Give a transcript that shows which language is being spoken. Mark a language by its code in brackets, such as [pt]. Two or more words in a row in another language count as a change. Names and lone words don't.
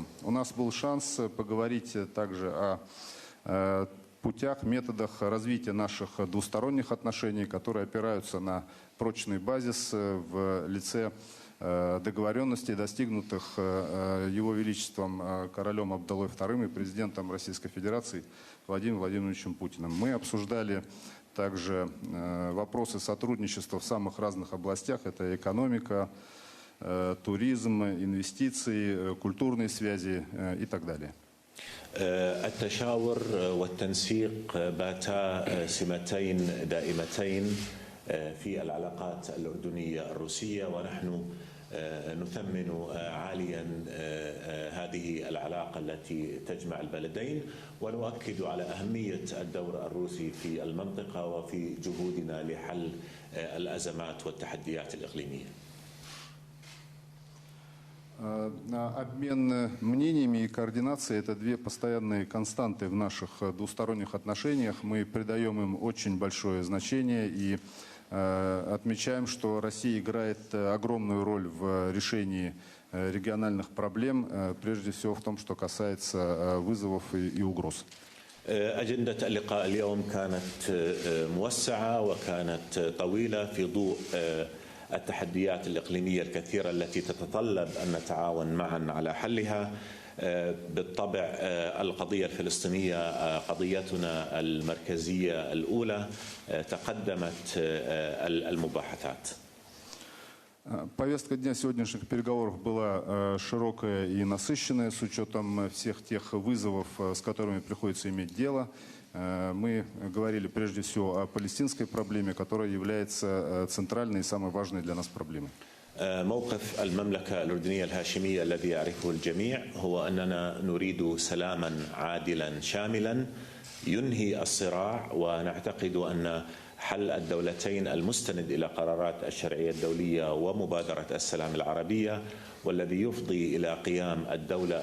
[ru] У нас был шанс поговорить также о путях, методах развития наших двусторонних отношений, которые опираются на прочный базис в лице договоренностей, достигнутых Его Величеством королем Абдаллой II и президентом Российской Федерации Владимиром Владимировичем Путиным. Мы обсуждали также вопросы сотрудничества в самых разных областях. Это экономика, туризм, инвестиции, культурные связи и так далее. [ar] التشاور والتنسيق باتا سمتين دائمتين في العلاقات الأردنية الروسية، ونحن نثمن عاليا هذه العلاقة التي تجمع البلدين، ونؤكد على أهمية الدور الروسي في المنطقة وفي جهودنا لحل الأزمات والتحديات الإقليمية. [ru] Обмен мнениями и координация – это две постоянные константы в наших двусторонних отношениях. Мы придаем им очень большое значение и отмечаем, что Россия играет огромную роль в решении региональных проблем, прежде всего в том, что касается вызовов и угроз. [ar] أجندة اللقاء اليوم كانت موسعة وكانت طويلة في ضوء التحديات الإقليمية الكثيرة التي تتطلب أن نتعاون معا على حلها. بالطبع القضية الفلسطينية قضيتنا المركزية الأولى، تقدمت المباحثات. [ru] Повестка дня сегодняшних переговоров была широкая и насыщенная с учетом всех тех вызовов, с которыми приходится иметь дело. Мы говорили прежде всего о палестинской проблеме, которая является центральной и самой важной для нас проблемой. [ar] موقف المملكة الأردنية الهاشمية الذي يعرفه الجميع هو أننا نريد سلاما عادلا شاملا ينهي الصراع، ونعتقد أن حل الدولتين المستند إلى قرارات الشرعية الدولية ومبادرة السلام العربية، والذي يفضي إلى قيام الدولة